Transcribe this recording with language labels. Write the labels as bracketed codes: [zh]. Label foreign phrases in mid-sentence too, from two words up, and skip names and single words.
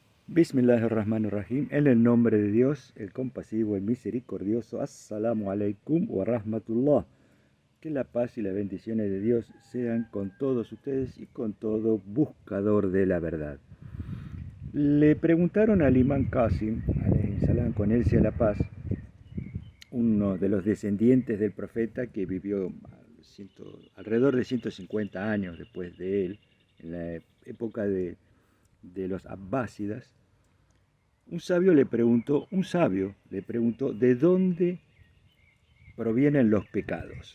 [ar] Bismillahirrahmanirrahim. [es] En el nombre de Dios, el compasivo, el misericordioso. [ar] السلام عليكم ورحمة الله. [es] Que la paz y las bendiciones de Dios sean con todos ustedes y con todo buscador de la verdad. Le preguntaron al imán Qasim, [ar] عليه السلام, [es] con él sea la paz, uno de los descendientes del profeta que vivió alrededor de 150 años después de él, en la época de los abbásidas. Un sabio le preguntó, ¿de dónde provienen los pecados?